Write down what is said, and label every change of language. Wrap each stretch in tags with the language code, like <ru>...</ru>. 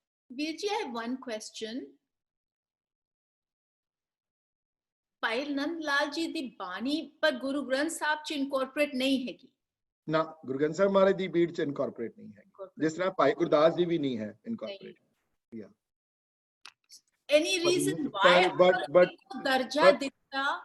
<en>Virji, I have one question.</en> <pa>Bhai Nand Lal ji ਦੀ ਬਾਣੀ ਪਰ ਗੁਰੂ ਗ੍ਰੰਥ ਸਾਹਿਬ ਚ ਇਨਕੋਰਪੋਰੇਟ ਨਹੀਂ ਹੈਗੀ। ਨਾ ਗੁਰੂ ਗ੍ਰੰਥ ਸਾਹਿਬ ਮਹਾਰਾਜ ਦੀ ਬੀੜ ਚ ਇਨਕੋਰਪੋਰੇਟ ਨਹੀਂ ਹੈ, ਜਿਸ ਤਰ੍ਹਾਂ ਭਾਈ ਗੁਰਦਾਸ ਜੀ ਵੀ ਨਹੀਂ ਹੈ ਇਨਕੋਰਪੋਰੇਟ।</pa> <en>Any reason why</en> <pa>ਦਰਜਾ ਦਿੱਤਾ?</pa>